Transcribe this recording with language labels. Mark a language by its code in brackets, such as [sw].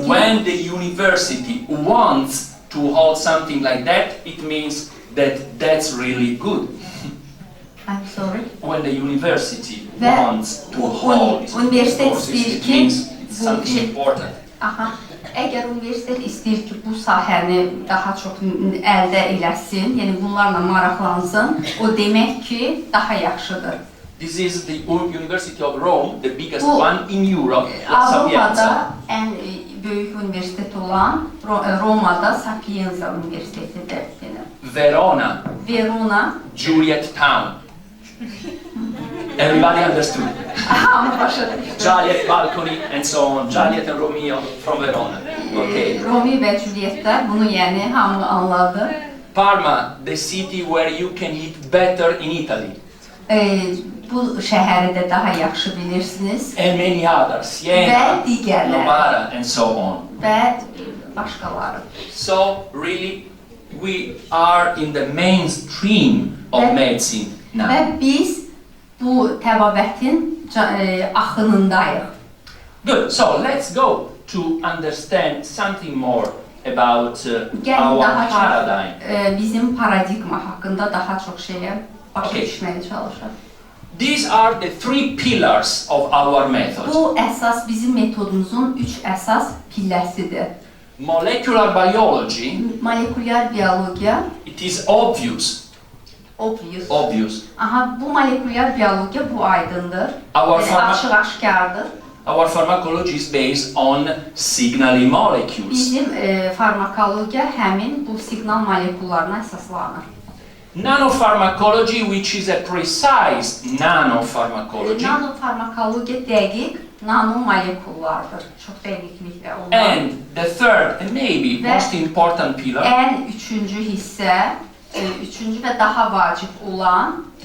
[en] when the university wants to hold something like that, it means that that's really good. I'm sorry. When the university [az] Və [en] wants to hold [az] universitet [en] courses, [az] istəyir [en] it [az] ki, [en] means it's something important. [az] Aha, əgər universitet istəyir ki, bu sahəni daha çox əldə eləsin, yəni bunlarla maraqlansın, o demək ki, daha yaxşıdır. [en] This is the University of Rome, the biggest one in Europe. [az] Avropada ən böyük universitet olan Romada Sapienza Universitetidir. [en] Verona, [az] Verona, [en] Juliet Town. Everybody understood. [az] Hamı başladı. [en] Juliet Balcony and so on. Juliet and Romeo from Verona. Okay. [az] Romeo və Julietlər, bunu yəni hamı anladı. [en] Parma, the city where you can eat better in Italy. [az] Bu şəhəri də daha yaxşı bilirsiniz. [en] And many others, Siena, Novara and so on. [az] Və başqaları. [en] So really, we are in the mainstream of medicine now. [az] Və biz bu təbabətin axınındayıq. [en] Good. So let's go to understand something more about our paradigm. [az] Bizim paradigma haqqında daha çox şeyə başa düşməyə çalışaq. [en] These are the three pillars of our method. [az] Bu əsas bizim metodumuzun 3 əsas pilləsidir. [en] Molecular biology. [az] Molekulyar biologiya. [en] It is obvious. Obvious. [az] Aha, bu molekulyar biologiya bu aydındır. Açıq-aşkardır. [en] Our pharmacology is based on signaling molecules. [az] Bizim farmakologiya həmin bu siqnal molekullarına əsaslanır. [en] Nanopharmacology, which is a precise nanopharmacology. [az] Nanofarmakologiya dəqiq nanomolekullardır. Çox dəqiqliklə olan. [en] And the third and maybe most important pillar. [az] Ən üçüncü hissə, üçüncü və daha vacib olan